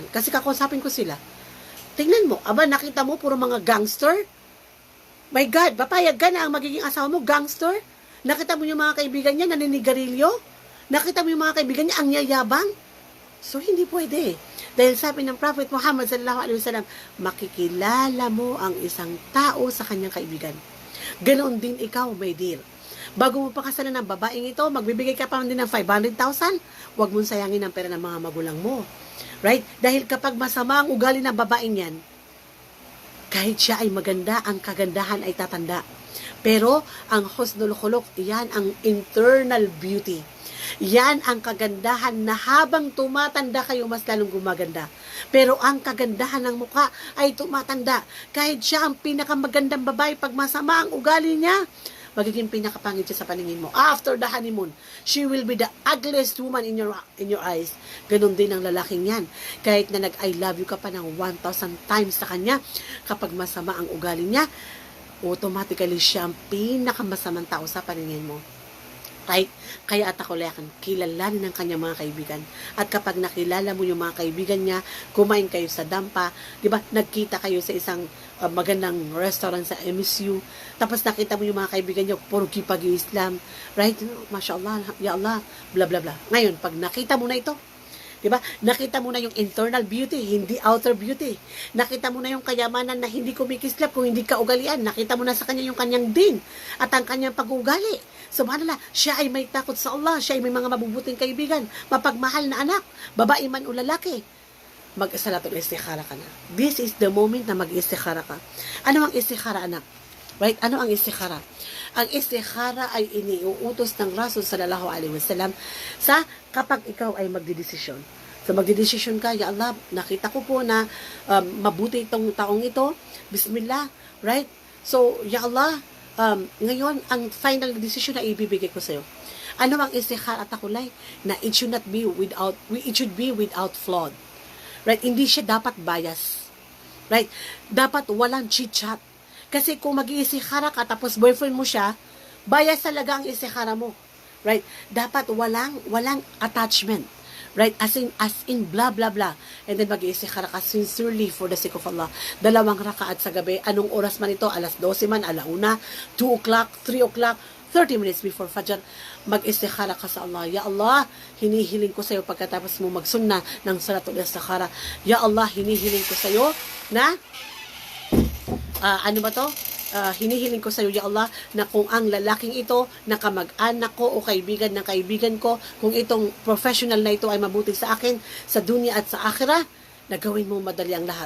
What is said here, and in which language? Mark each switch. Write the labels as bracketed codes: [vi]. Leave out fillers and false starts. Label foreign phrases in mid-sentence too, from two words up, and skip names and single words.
[tl] Kasi kakusapin ko sila. Tingnan mo, nakita mo puro mga gangster? [en] My God, [tl] papayag ka na ang magiging asawa mo, gangster? Nakita mo yung mga kaibigan niya naninigarilyo? Nakita mo yung mga kaibigan niya ang yayabang? So, hindi pwede. Dahil sabi ng Prophet Muhammad [ar] sallallahu alaihi wasallam, [tl] makikilala mo ang isang tao sa kanyang kaibigan. Ganoon din ikaw, [en] my dear. [tl] Bago mo pakasalan ng babaeng ito, magbibigay ka pa din ng 500,000, huwag mong sayangin ang pera ng mga magulang mo. Right? Dahil kapag masama ang ugali ng babaeng yan, kahit siya ay maganda, ang kagandahan ay tatanda. Pero, ang [ar] husnul khuluq, [tl] yan ang [en] internal beauty. [tl] Yan ang kagandahan na habang tumatanda kayo, mas lalong gumaganda. Pero ang kagandahan ng mukha ay tumatanda. Kahit siya ang pinakamagandang babae, pag masama ang ugali niya, magiging pinakapangit siya sa paningin mo. [en] After the honeymoon, she will be the ugliest woman in your eyes. [tl] Ganon din ang lalaking yan. Kahit na nag- [en] I love you [tl] ka pa ng 1,000 times sa kanya, kapag masama ang ugali niya, automatically siya ang pinakamasamang tao sa paningin mo. Right? Kaya at ako layakan, kilalanin ng kanyang mga kaibigan. At kapag nakilala mo yung mga kaibigan niya, kumain kayo sa dampa, di ba? Nagkita kayo sa isang magandang restaurant sa MSU, tapos nakita mo yung mga kaibigan niyo, puro kipag-Islam, right? [ar] Mashallah, ya Allah, bla bla bla. [tl] Ngayon, pag nakita mo na ito, diba? Nakita mo na yung [en] internal beauty, [tl] hindi [en] outer beauty. [tl] Nakita mo na yung kayamanan na hindi kumikislap kung hindi ka ugalian. Nakita mo na sa kanya yung kanyang din at ang kanyang pag-ugali. Subhanallah, siya ay may takot sa Allah. Siya ay may mga mabubuting kaibigan, mapagmahal na anak, babae man o lalaki. Mag- [ar] salatul istikhara [tl] ka na. [en] This is the moment [tl] na mag-istikhara ka. Ano ang istikhara, anak? Right? Ano ang istikhara? Ang istikhara ay iniuutos ng Rasul [ar] sallallahu alaihi wasallam [tl] sa kapag ikaw ay magdidesisyon. So magdidesisyon ka, [ar] ya Allah, [tl] nakita ko po na mabuti itong taong ito. Bismillah, right? So, [ar] ya Allah, [tl] ngayon, ang [en] final decision [tl] na ibibigay ko sa iyo. Ano ang istikhara at takulay? [en] Na it should be without flawed. [tl] Right? Hindi siya dapat bias. Right? Dapat walang chit-chat. Kasi kung mag-iistikhara ka tapos boyfriend mo siya, bias talaga ang istikhara mo. Right? Dapat walang attachment. Right? [en] As in, blah, blah, blah. And then [tl] mag-iistikhara ka [en] sincerely for the sake of Allah. [tl] 2 rakaat sa gabi. Anong oras man ito? Alas 12 man, alauna, [en] 2 o'clock, 3 o'clock, 30 minutes before Fajr. [tl] Mag-istikhara ka sa Allah. [ar] Ya Allah, [tl] hinihiling ko sa iyo pagkatapos mo magsunna ng [ar] salatul istikhara. Ya Allah, [tl] hinihiling ko sa iyo na hinihiling ko sa iyo, [ar] Ya Allah, [tl] na kung ang lalaking ito na kamag-anak ko o kaibigan ng kaibigan ko, kung itong professional na ito ay mabuti sa akin, sa dunya at sa akhirah, na gawin mo madali ang lahat.